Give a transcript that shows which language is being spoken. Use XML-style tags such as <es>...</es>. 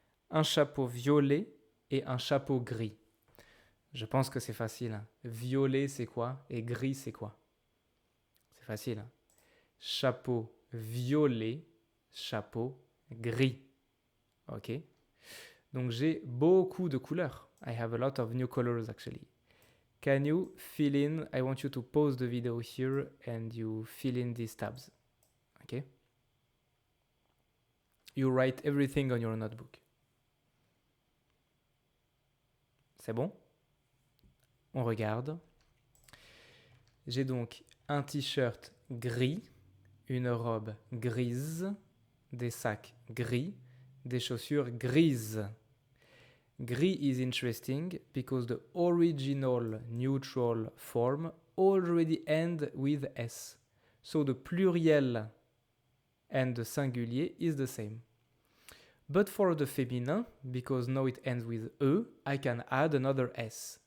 <fr>Un chapeau violet et un chapeau gris. Je pense que c'est facile, hein. Violet, c'est quoi? Et gris, c'est quoi? C'est facile, hein. Chapeau violet, chapeau gris. OK? Donc, j'ai beaucoup de couleurs.</fr> <en>I have a lot of new colors, actually. Can you fill in? I want you to pause the video here and you fill in these tabs. Okay? You write everything on your notebook.</en> <fr>C'est bon? On regarde. J'ai donc un t-shirt gris, une robe grise, des sacs gris, des chaussures grises.</fr> <en>Gris is interesting because the original neutral form already end with S. So the pluriel and the singulier is the same. But for the féminin, because now it ends with E, I can add another S.</en>